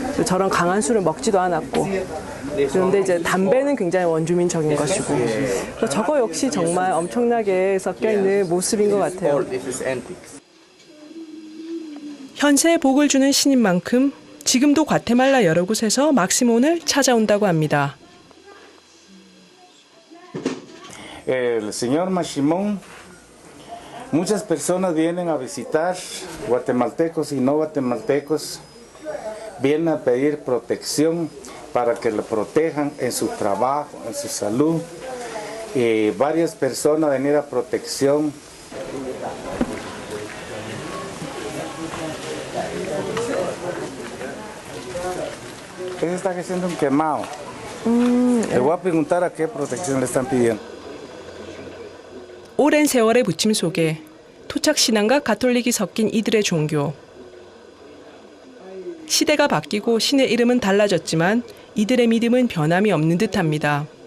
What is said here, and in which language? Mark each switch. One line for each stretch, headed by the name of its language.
Korean: 저런 강한 술을 먹지도 않았고. 그런데 이제 담배는 굉장히 원주민적인 것이고. 그래서 저거 역시 정말 엄청나게 섞여 있는 모습인 것 같아요. 현세에 복을 주는 신인 만큼 지금도 과테말라 여러 곳에서 막시몬을 찾아온다고 합니다.
Spanish: El señor Maximón, muchas personas vienen a visitar, guatemaltecos y no guatemaltecos, vienen a pedir protección para que lo protejan en su trabajo, en su salud. Varias personas venir a protección. Ese está haciendo un quemado. Le voy a preguntar a qué protección le están pidiendo.
Korean: 오랜 세월의 부침 속에 토착 신앙과 가톨릭이 섞인 이들의 종교. 시대가 바뀌고 신의 이름은 달라졌지만 이들의 믿음은 변함이 없는 듯합니다.